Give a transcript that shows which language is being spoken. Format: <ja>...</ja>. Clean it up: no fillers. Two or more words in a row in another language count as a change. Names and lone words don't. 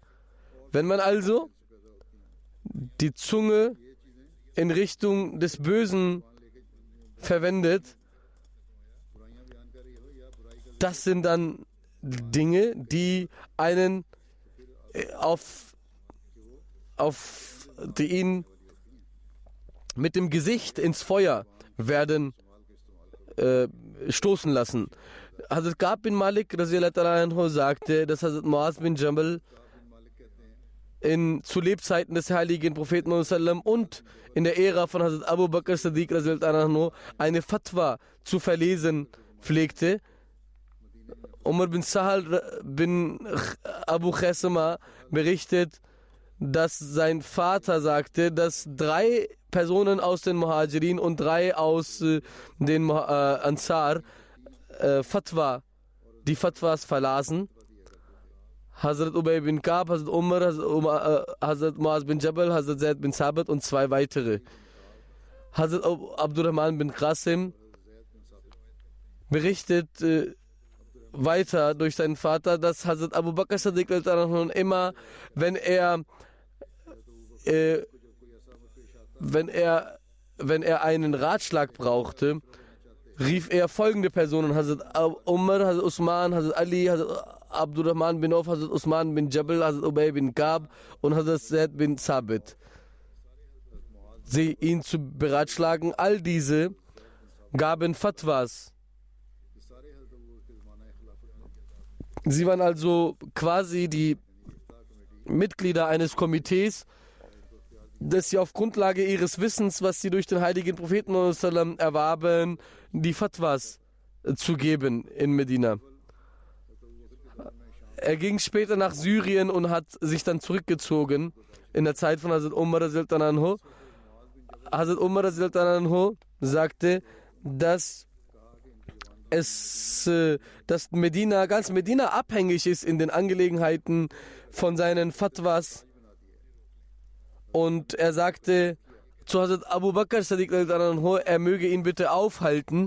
<de>Wenn man also die Zunge in Richtung des Bösen verwendet, das sind dann Dinge, die einen die ihn mit dem Gesicht ins Feuer werden stoßen lassen. Hazrat Ka'b bin Malik</de> <ar>رضي الله عنه</ar> <de>sagte, dass Hazrat Muaz bin Jabal zu Lebzeiten des heiligen Propheten Muhammad und in der Ära von Hazrat Abu Bakr Siddiq</de> <ar>رضي الله عنه</ar> <de>eine Fatwa zu verlesen pflegte. Umar bin Sahal bin Abu Khasama berichtet, dass sein Vater sagte, dass 3 Personen aus den Muhajirin und 3 aus den Ansar die Fatwas verlasen. Hazrat Ubay bin Ka'b, Hazrat Umar, Hazrat Muaz bin Jabal, Hazrat Zaid bin Sabit und 2 weitere. Hazrat Abdurrahman bin Qasim berichtet weiter durch seinen Vater, dass Hazrat Abu Bakr Siddiq immer, wenn er einen Ratschlag brauchte, rief er folgende Personen: Hazrat Umar, Hazrat Usman, Hazrat Ali, Hazrat Abdurrahman bin Auf, Hazrat Usman bin Jabal, Hazrat Ubay bin Ka'b und Hazrat Zaid bin Sabit. Sie ihn zu beratschlagen. All diese gaben Fatwas. Sie waren also quasi die Mitglieder eines Komitees, das sie auf Grundlage ihres Wissens, was sie durch den heiligen Propheten erwarben, die Fatwas zu geben in Medina. Er ging später nach Syrien und hat sich dann zurückgezogen in der Zeit von Hazrat Umar</de> <ar>رضي الله عنه.</ar> <de>Hazrat Umar</de> <ar>رضي الله عنه</ar> <de>sagte, dass ganz Medina abhängig ist in den Angelegenheiten von seinen Fatwas. Und er sagte zu Hazrat Abu Bakr Siddiq, er möge ihn bitte aufhalten.</de>